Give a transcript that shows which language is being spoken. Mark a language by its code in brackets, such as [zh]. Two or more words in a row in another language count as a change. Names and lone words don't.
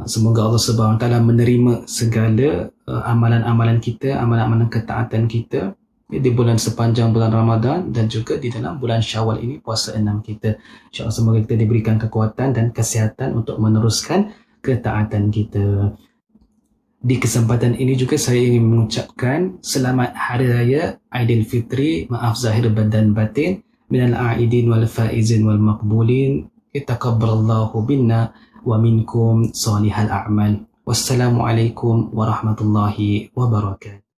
[ms] Semoga Allah [ar] سبحانه وتعالى [ms] menerima segala amalan-amalan kita, amalan-amalan ketaatan kita di bulan sepanjang bulan Ramadan dan juga di dalam bulan Syawal ini, puasa 6 kita. InsyaAllah semoga kita diberikan kekuatan dan kesihatan untuk meneruskan ketaatan kita. Di kesempatan ini juga saya ingin mengucapkan selamat Hari Raya Aidilfitri, maaf zahir dan batin, [ar] من العائدين والفائزين والمقبولين تقبل الله منا ومنكم صالح الأعمال. والسلام عليكم ورحمة الله وبركاته.